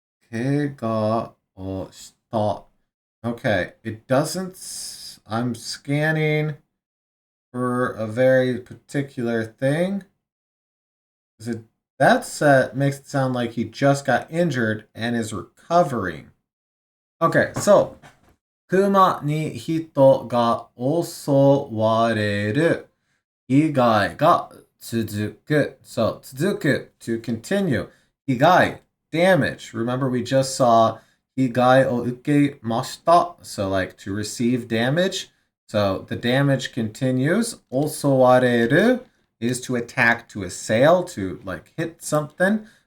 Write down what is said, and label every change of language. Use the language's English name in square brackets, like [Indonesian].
[Japanese] 怪我をした。 Okay, it doesn't. [English] I'm scanning for a very particular thing. Is it that set makes it sound like he just got injured and is recovering. [Japanese] Okay, so 熊に人が襲われる被害が続く。 [English] So 続く to continue. 被害 damage. Remember we just saw 被害を受けました. So like to receive damage. So the damage continues. 襲われる is to attack, to assail, to like hit something.